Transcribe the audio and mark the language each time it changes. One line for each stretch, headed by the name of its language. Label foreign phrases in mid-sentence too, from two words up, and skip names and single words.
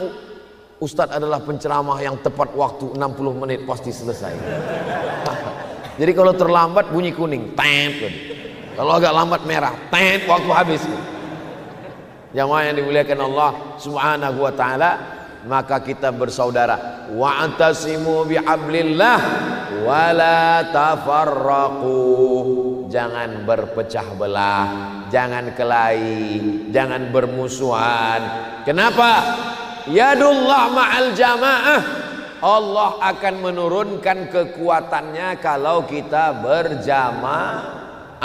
Indonesian: Ustadz adalah penceramah yang tepat waktu, 60 menit pasti selesai. Jadi kalau terlambat bunyi kuning, temp. Kalau agak lambat merah, temp, waktu habis. Jamaah yang dimuliakan Allah
Arabic: Subhanahu wa taala,
Indonesian: maka kita bersaudara.
Arabic: Wa'tasimu bihablillah wa la tafarraqu.
Indonesian: Jangan berpecah belah, jangan kelahi, jangan bermusuhan.
Arabic: Kenapa? Yadullah ma'al jamaah.
Indonesian: Allah akan menurunkan kekuatannya kalau kita berjamaah.